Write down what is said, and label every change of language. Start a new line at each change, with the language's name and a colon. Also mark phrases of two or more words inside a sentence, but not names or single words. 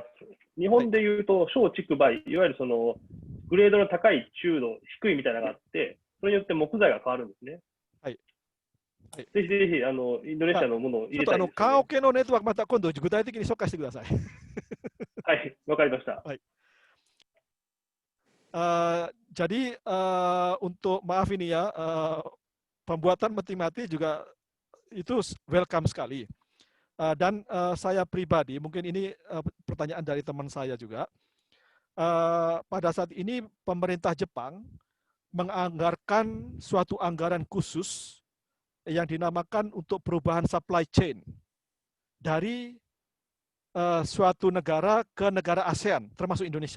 Japanese: 日本でいうと、小畜梅、いわゆるそのグレードの高い、中度、低いみたいなのがあって、それによって木材が変わるんですね。はい。ぜひぜひインドネシアのものを入れたいです、ね。棺桶のネットワーク、また今度具体的に紹介してください。はい、わかりました。
Indonesian: はい。Jadi untuk maaf ini ya, pembuatan peti mati juga itu welcome sekali. Dan saya pribadi, mungkin ini pertanyaan dari teman saya juga, pada saat ini pemerintah Jepang menganggarkan suatu anggaran khusus yang dinamakan untuk perubahan
English: supply chain
Indonesian: dari suatu negara ke negara ASEAN, termasuk Indonesia.